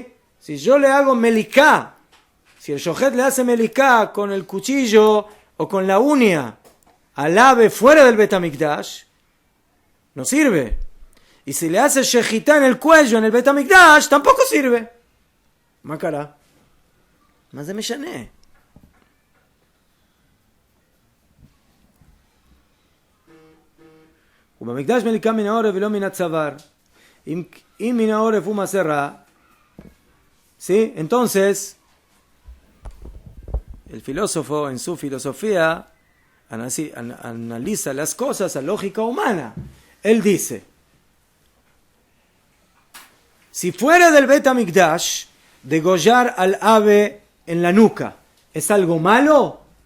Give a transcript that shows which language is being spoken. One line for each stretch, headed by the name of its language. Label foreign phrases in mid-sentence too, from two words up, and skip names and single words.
Spanish: Si yo le hago meliká, si el shochet le hace meliká con el cuchillo o con la uña al ave fuera del Beit HaMikdash, no sirve. Y si le hace shechita en el cuello en el Beit HaMikdash, tampoco sirve. Macará. Más de Meshané.
Hebrew: ובמקדש מליקה מן העורף ולא מן הצוואר. אם מן העורף הוא מעשה.
Spanish: ¿Sí? Entonces, el filósofo en su filosofía analiza las cosas a lógica humana. Él dice, si fuera del Beit HaMikdash degollar al ave en la nuca, ¿es algo malo?